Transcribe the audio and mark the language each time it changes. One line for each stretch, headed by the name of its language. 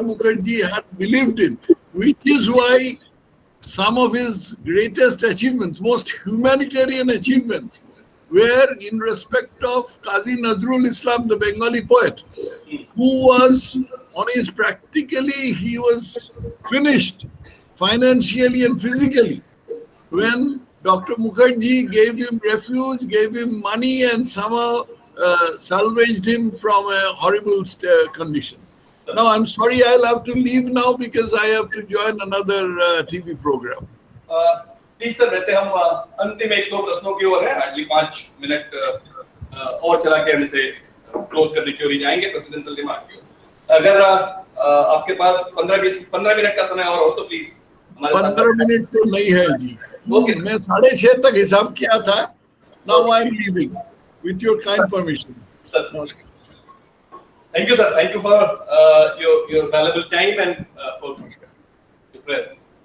English: Mukherjee had believed in, which is why some of his greatest achievements, most humanitarian achievements, were in respect of Qazi Nazrul Islam, the Bengali poet, who was on his practically, he was finished financially and physically when Dr. Mukherjee gave him refuge, gave him money, and somehow salvaged him from a horrible condition. Now, I'm sorry, I'll have to leave now because I have to join another TV program.
Hindi: Please sir, वैसे हम अंतिम एक दो प्रश्नों की ओर है, अगली 5 minute और चला के हम इसे क्लोज करने की ओर ही जाएंगे, प्रेसिडेंशियल रिमार्क की ओर। अगर आपके पास 15 मिनट का समय और हो तो प्लीज हमारे साथ। 15 मिनट तो नहीं है जी, मैं 6:30 तक हिसाब किया था।
English: Now I am leaving with your kind permission. Thank you, sir. Thank you for your valuable time and for your presence.